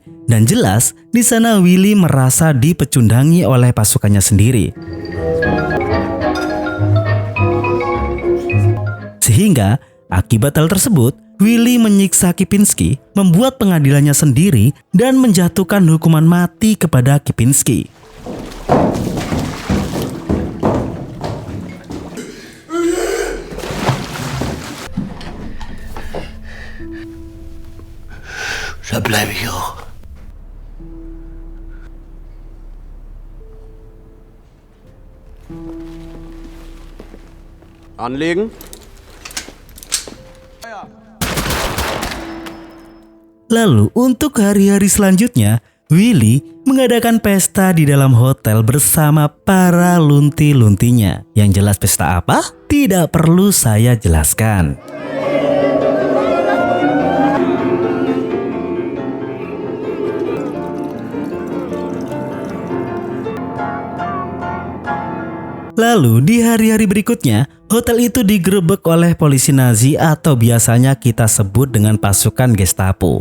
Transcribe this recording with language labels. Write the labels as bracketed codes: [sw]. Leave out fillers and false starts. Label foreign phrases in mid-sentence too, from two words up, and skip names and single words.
[id] Dan jelas di sana Willy merasa dipecundangi oleh pasukannya sendiri. Sehingga akibat hal tersebut, Willy menyiksa Kipinski, membuat pengadilannya sendiri dan menjatuhkan hukuman mati kepada Kipinski. [de] Da bleibe ich auch. Anlegen. [id] Lalu untuk hari-hari selanjutnya, Willy mengadakan pesta di dalam hotel bersama para lunti-luntinya. Yang jelas pesta apa? Tidak perlu saya jelaskan. Lalu di hari-hari berikutnya, hotel itu digerebek oleh polisi Nazi atau biasanya kita sebut dengan pasukan Gestapo.